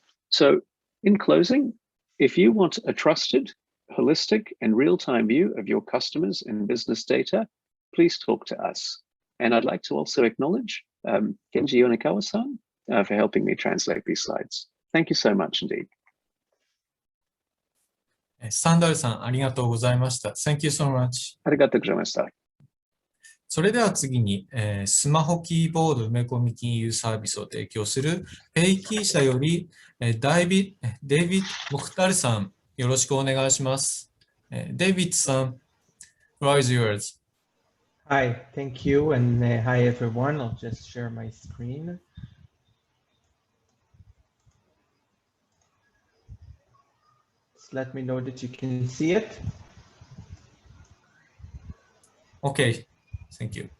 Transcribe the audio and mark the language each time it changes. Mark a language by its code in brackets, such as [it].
[en] So in closing, if you want a trusted, holistic, and real-time view of your customers and business data, please talk to us. And I'd like to also acknowledge Kenji Yonekawa-san for helping me translate these slides. Thank you so much indeed. [ja] サンダルさん、ありがとうございました。 [en] Thank you so much. [ja] ありがとうございました。それでは次に、スマホキーボード埋め込み金融サービスを提供するペイキー社より、デイビッド・モクタルさん、よろしくお願いします。 [en] デイビッドさん、floor is yours. Hi, thank you, and hi everyone. I'll just share my screen. Just let me know that you can see it. Okay, thank you.